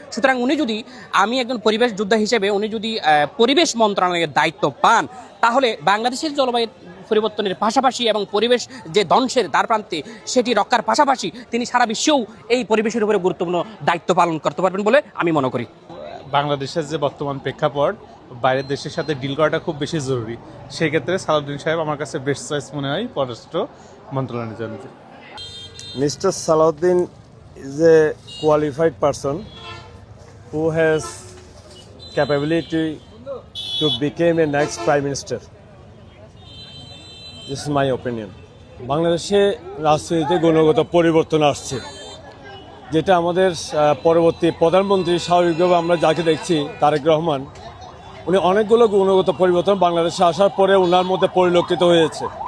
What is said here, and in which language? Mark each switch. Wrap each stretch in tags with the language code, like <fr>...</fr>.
<bn>সুতরাং আমি একজন পরিবেশ যোদ্ধা হিসেবে উনি যদি পরিবেশ মন্ত্রণালয়ের দায়িত্ব পান, তাহলে বাংলাদেশের জলবায়ু পরিবর্তনের পাশাপাশি এবং পরিবেশ যে ধ্বংসের দ্বার প্রান্তে সেটি রক্ষার পাশাপাশি তিনি সারা বিশ্বেও এই পরিবেশের উপরে গুরুত্বপূর্ণ দায়িত্ব পালন করতে পারবেন বলে আমি মনে করি। বাংলাদেশের যে বর্তমান প্রেক্ষাপট, বাইরের দেশের সাথে ডিল করাটা খুব বেশি জরুরি। সেই ক্ষেত্রে সালাউদ্দিন সাহেব আমার কাছে বেস্ট চয়েস মনে হয় পররাষ্ট্র মন্ত্রণালয়ের জন্য।</bn> <en>Mr. Salahuddin is a qualified person who has capability to become a next prime minister. This is my opinion.</en> <bn>বাংলাদেশে রাজনীতিতে গুণগত পরিবর্তন আসছে, যেটা আমাদের পরবর্তী প্রধানমন্ত্রী স্বাভাবিকভাবে আমরা যাকে দেখছি তারেক রহমান, উনি অনেকগুলো গুণগত পরিবর্তন বাংলাদেশে আসার পরে ওনার মধ্যে পরিলক্ষিত হয়েছে।</bn>